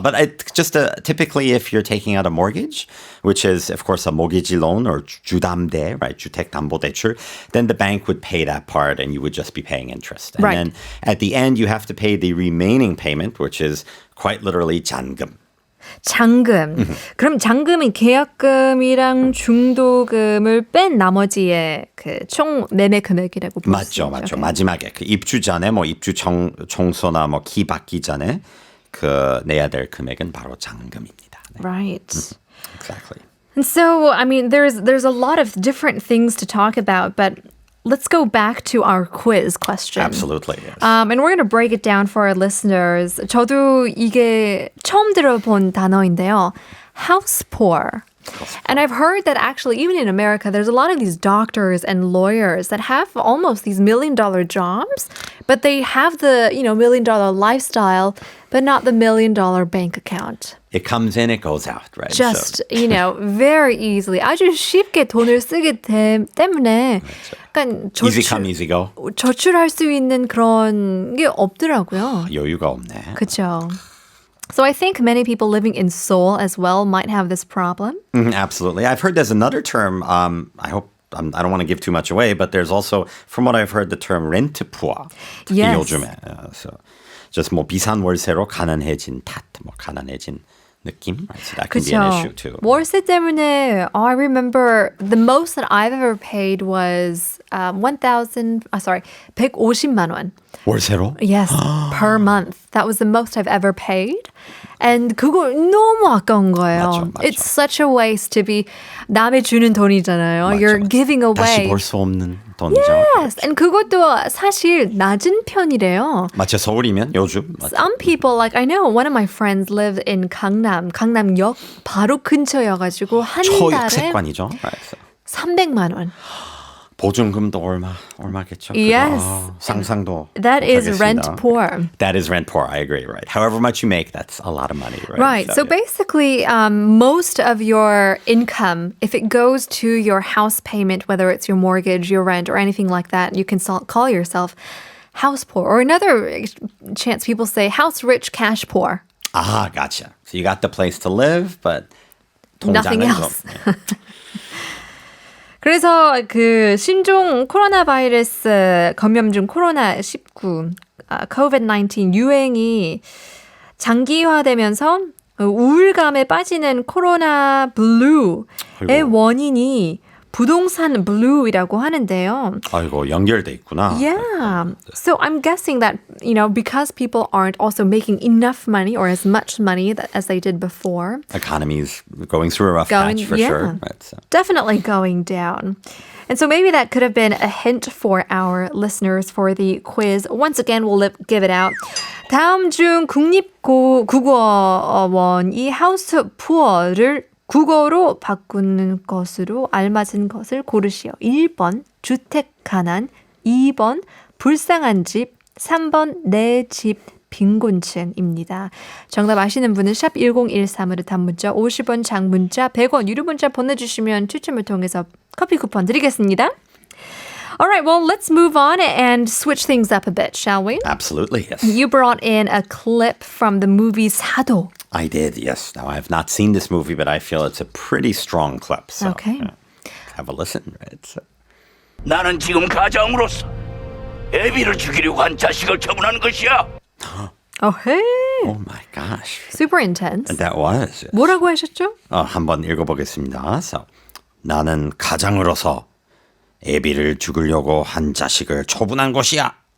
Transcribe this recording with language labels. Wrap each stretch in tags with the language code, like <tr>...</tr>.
<en>But typically, if you're taking out a mortgage, which is of course a 모기지 loan or 주담대, right? 주택담보대출, then the bank would pay that part, and you would just be paying interest. And Right. then at the end, you have to pay the remaining payment, which is quite literally 잔금.</en> <ko>잔금. 그럼 잔금이 계약금이랑 중도금을 뺀 나머지의 그 총 매매 금액이라고 볼 수 있죠. 맞죠. 마지막에 그 입주 전에 입주 청소나 키 받기 전에 그 내야 될 금액은 바로 잔금입니다. 네.</ko> <en>Right. Exactly. And so, I mean, there's a lot of different things to talk about, but let's go back to our quiz question. Absolutely. Yes. And we're going to break it down for our listeners.</en> <ko>저도 이게 처음 들어본 단어인데요.</ko> <en>House poor. And I've heard that actually, even in America, there's a lot of these doctors and lawyers that have almost these $1 million jobs, but they have the, $1 million lifestyle, but not the $1 million bank account. It comes in, it goes out, right? Just, very easily.</en> <ko>아주 쉽게 돈을 쓰기 때문에 약간</ko> <en>easy come, easy go.</en> <ko>저출할 수 있는 그런 게 없더라고요. 여유가 없네. 그렇죠.</ko> <en>So I think many people living in Seoul as well might have this problem. Absolutely. I've heard there's another term, I don't want to give too much away, but there's also, from what I've heard, the term 렌트푸아.</en> <ko>특히</ko> <en>Yes.</en> <ko>요즘에.</ko> <en>So just</en> <ko>비싼 월세로 가난해진 가난해진 느낌.</ko> <en>Right? So that can be an issue too.</en> <ko>월세 때문에,</ko> <en>I remember the most that I've ever paid was</en> <ko>150만 원. 월세로?</ko> <en>Yes, per month. That was the most I've ever paid.</en> <ko>And 그거 너무 아까운 거예요. 맞죠, 맞죠.</ko> <en>It's such a waste to be</en> <ko>남의 주는 돈이잖아요. 맞죠.</ko> <en>You're giving</en> <ko>다시</ko> <en>away.</en> <ko>볼 수 없는 돈이죠.</ko> <en>Yes, and</en> <ko>그것도 사실 낮은 편이래요. 맞죠. 서울이면 요즘. 맞죠.</ko> <en>Some people, like I know one of my friends live in</en> <ko>강남역 바로 근처여가지고 한 달에 초익세권이죠.</ko> <en>Right.</en> <ko>300만 원. 보증금도 얼마겠죠?</ko> <en>Yes.</en> <ko>상상도</ko> <en>That is</en> <ko>못하겠습니다.</ko> <en>rent poor. That is rent poor. I agree. Right. However much you make, that's a lot of money. Right. Right. So basically, most of your income, if it goes to your house payment, whether it's your mortgage, your rent, or anything like that, you can call yourself house poor. Or another chance people say house rich, cash poor. Ah, gotcha. So you got the place to live, but Nothing</en> <ko>통장은</ko> <en>else.</en> <ko>좀, 그래서 그 신종 코로나 바이러스 감염 중 코로나19, COVID-19 유행이 장기화되면서 우울감에 빠지는 코로나 블루의 아이고. 원인이 부동산 블루이라고 하는데요. 아이고 연결돼 있구나.</ko> <en>Yeah. So I'm guessing that, because people aren't also making enough money or as much money as they did before. Economy's going through a rough patch for sure. Right, so. Definitely going down. And so maybe that could have been a hint for our listeners for the quiz. Once again, we'll give it out.</en> <ko>다음 중 국립국어원이 하우스 푸어를 국어로 바꾸는 것으로 알맞은 것을 고르시오. 1번 주택 가난, 2번 불쌍한 집, 3번 내 집 빈곤층입니다. 정답 아시는 분은 샵 1013으로 단문자 50원, 장문자 100원, 유료 문자 보내주시면 추첨을 통해서 커피 쿠폰 드리겠습니다.</ko> <en>All right, well, let's move on and switch things up a bit, shall we? Absolutely, yes. You brought in a clip from the movie 사도. I did, yes. Now, I have not seen this movie, but I feel it's a pretty strong clip. So, Okay. Have a listen. Right? So.</en> <ko>나는 지금 가장으로서 애비를 죽이려고 한 자식을 처분하는 것이야.</ko> <en>Oh, hey. Oh my gosh. Super intense. That was. Yes.</en> <ko>뭐라고 하셨죠? 한번 읽어보겠습니다. So, 나는 가장으로서 애비를 죽이려고 한 자식을 처분한 것이야.</ko>